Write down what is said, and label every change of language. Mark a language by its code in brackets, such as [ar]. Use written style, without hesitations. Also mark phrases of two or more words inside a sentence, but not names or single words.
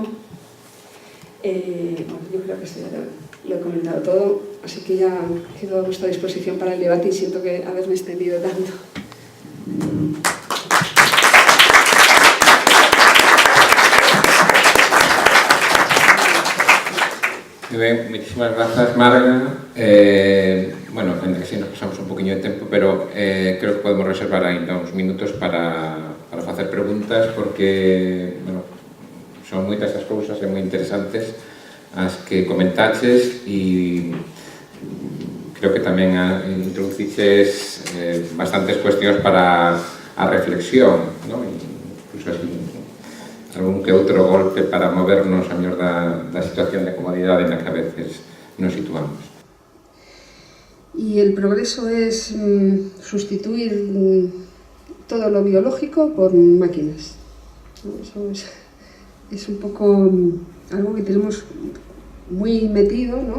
[es] Bueno, yo creo que esto ya lo he comentado todo, así que ya quedo a vuestra disposición para el debate y siento que haberme extendido tanto. Muy bien, muchísimas gracias, Marga. [gl] Bueno, que sí nos pasamos un poquinho de tempo, pero creo que podemos reservar ainda uns minutos para facer preguntas, porque, bueno, son moitas as cousas e moi interesantes as que comentaches e creo que tamén introduciches bastantes cuestións para a reflexión, ¿no? Incluso así, algún que outro golpe para movernos a mellor da situación de comodidade na que [es] a veces [gl] nos situamos. [es] Y el progreso es sustituir todo lo biológico por máquinas. Eso es un poco algo que tenemos muy metido, ¿no?